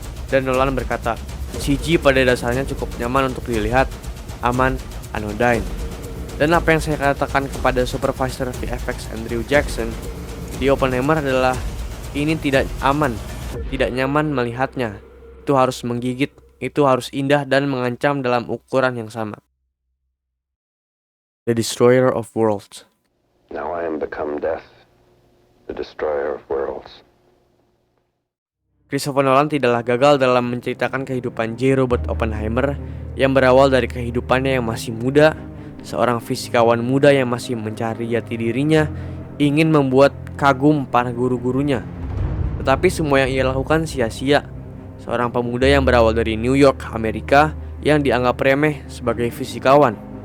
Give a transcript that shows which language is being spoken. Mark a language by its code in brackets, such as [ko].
[id] Dan Nolan berkata, CG pada dasarnya cukup nyaman untuk dilihat, aman, anodyne. Dan apa yang saya katakan kepada supervisor VFX Andrew Jackson di Oppenheimer adalah, ini tidak aman, tidak nyaman melihatnya. Itu harus menggigit, itu harus indah dan mengancam dalam ukuran yang sama. [en] The Destroyer of Worlds. Now I am become death, the destroyer of worlds. [id] Christopher Nolan tidaklah gagal dalam menceritakan kehidupan J. Robert Oppenheimer yang berawal dari kehidupannya yang masih muda, seorang fisikawan muda yang masih mencari jati dirinya, ingin membuat kagum para guru-gurunya. Tetapi semua yang ia lakukan sia-sia. Seorang pemuda yang berawal dari New York, Amerika, yang dianggap remeh sebagai fisikawan.